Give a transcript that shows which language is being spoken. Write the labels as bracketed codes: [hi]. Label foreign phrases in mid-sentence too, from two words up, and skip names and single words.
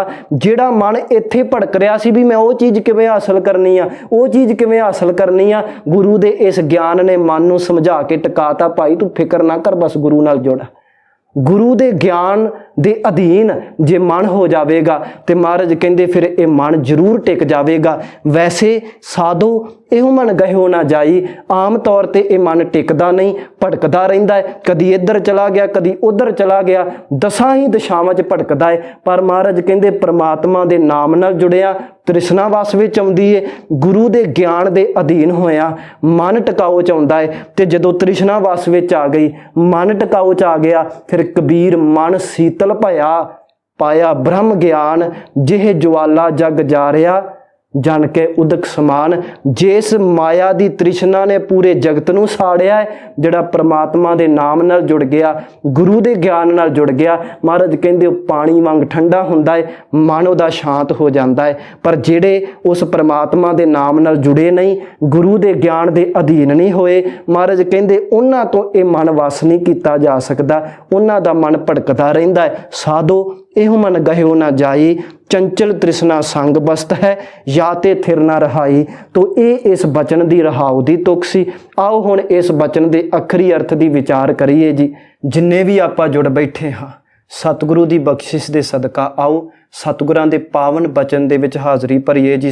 [pa] ਜਿਹੜਾ ਮਨ ਇੱਥੇ ਭੜਕ ਰਿਹਾ ਸੀ ਭੀ ਮੈਂ ਉਹ ਚੀਜ਼ ਕਿਵੇਂ ਹਾਸਲ ਕਰਨੀ ਆ, ਉਹ ਚੀਜ਼ ਕਿਵੇਂ ਹਾਸਲ ਕਰਨੀ ਆ, ਗੁਰੂ ਦੇ ਇਸ ਗਿਆਨ ਨੇ ਮਨ ਨੂੰ ਸਮਝਾ ਕੇ ਟਕਾਤਾ। ਭਾਈ ਤੂੰ ਫ਼ਿਕਰ ਨਾ ਕਰ, ਬਸ ਗੁਰੂ ਨਾਲ ਜੁੜ। ਗੁਰੂ ਦੇ ਗਿਆਨ ਦੇ ਅਧੀਨ ਜੇ ਮਨ ਹੋ ਜਾਏਗਾ ਤੋ ਮਹਾਰਾਜ ਕਹਤੇ ਫਿਰ ਯੇ ਮਨ ਜ਼ਰੂਰ ਟਿਕ ਜਾਏਗਾ। ਵੈਸੇ ਸਾਧੋ ਇਹੋ ਮਨ ਗਹੋ ਨਾ ਜਾਈ, ਆਮ ਤੌਰ ਪਰ ਯਹ ਮਨ ਟਿਕਦਾ ਨਹੀਂ, ਭਟਕਦਾ ਰਹਿੰਦਾ ਹੈ, ਕਦੀ ਇਧਰ ਚਲਾ ਗਿਆ ਕਦੀ ਉਧਰ ਚਲਾ ਗਿਆ, 10 ਹੀ ਦਿਸ਼ਾਵਾਂ ਚ ਭਟਕਦਾ ਹੈ। ਪਰ ਮਹਾਰਾਜ ਕਹਤੇ ਪਰਮਾਤਮਾ ਦੇ ਨਾਮ ਨਾਲ ਜੁੜਿਆ ਤ੍ਰਿਸ਼ਨਾ ਵੱਸ ਵਿੱਚ ਆਉਂਦੀ ਹੈ, ਗੁਰੂ ਦੇ ਗਿਆਨ ਦੇ ਅਧੀਨ ਹੋਇਆ ਮਨ ਟਿਕਾਊ ਚ ਆਉਂਦਾ ਹੈ। ਤੇ ਜਦੋਂ ਤ੍ਰਿਸ਼ਨਾ ਵੱਸ ਵਿੱਚ ਆ ਗਈ, ਮਨ ਟਿਕਾਊ ਚ ਆ ਗਿਆ, ਫਿਰ ਕਬੀਰ ਮਨ ਸੀਤਲ ਭਇਆ, ਪਾਇਆ ਬ੍ਰਹਮ ਗਿਆਨ, ਜਿਹ ਜ੍ਵਾਲਾ ਜਗ ਜਾ ਰਿਹਾ, ਜਨ ਕੇ ਉਦਕ ਸਮਾਨ। ਜਿਸ ਮਾਇਆ ਦੀ ਤ੍ਰਿਸ਼ਨਾ ਨੇ ਪੂਰੇ ਜਗਤ ਨੂੰ ਸਾੜਿਆ ਹੈ, ਜਿਹੜਾ ਪਰਮਾਤਮਾ ਦੇ ਨਾਮ ਨਾਲ ਜੁੜ ਗਿਆ, ਗੁਰੂ ਦੇ ਗਿਆਨ ਨਾਲ ਜੁੜ ਗਿਆ, ਮਹਾਰਾਜ ਕਹਿੰਦੇ ਪਾਣੀ ਵਾਂਗ ਠੰਢਾ ਹੁੰਦਾ ਹੈ, ਮਨ ਉਹਦਾ ਸ਼ਾਂਤ ਹੋ ਜਾਤਾ ਹੈ। ਪਰ ਜਿਹੜੇ ਉਸ ਪਰਮਾਤਮਾ ਦੇ ਨਾਮ ਨਾਲ ਜੁੜੇ ਨਹੀਂ, ਗੁਰੂ ਦੇ ਗਿਆਨ ਦੇ ਅਧੀਨ ਨਹੀਂ ਹੋਏ, ਮਹਾਰਾਜ ਕਹਿੰਦੇ ਉਨ੍ਹਾਂ ਤੋ ਯੇ ਮਨ ਵੱਸ ਨਹੀਂ ਕੀਤਾ ਜਾ ਸਕਦਾ, ਉਨ੍ਹਾਂ ਦਾ ਮਨ ਭਟਕਦਾ ਰਹਿੰਦਾ ਹੈ। ਸਾਧੋ ਇਹੋ ਮਨ ਗਹਿਓ ਨਾ ਜਾਈ, ਚੰਚਲ ਤ੍ਰਿਸ਼ਨਾ ਸੰਗ ਬਸਤ ਹੈ ਜਾਂ ਤੇ ਥਿਰ ਨਾ ਰਹਾਈ। ਤੋ ਇਹ ਇਸ ਬਚਨ ਦੀ ਰਹਾਉ ਦੀ ਤੁਕ ਸੀ। ਆਓ ਹੁਣ ਇਸ ਬਚਨ ਦੇ ਅਖਰੀ ਅਰਥ ਦੀ ਵਿਚਾਰ ਕਰੀਏ ਜੀ। ਜਿੰਨੇ ਵੀ ਆਪਾਂ ਜੁੜ ਬੈਠੇ ਹਾਂ ਸਤਿਗੁਰੂ ਦੀ ਬਖਸ਼ਿਸ਼ ਦੇ ਸਦਕਾ ਆਓ ਸਤਿਗੁਰਾਂ ਦੇ ਪਾਵਨ ਬਚਨ ਦੇ ਵਿੱਚ ਹਾਜ਼ਰੀ ਭਰੀਏ ਜੀ।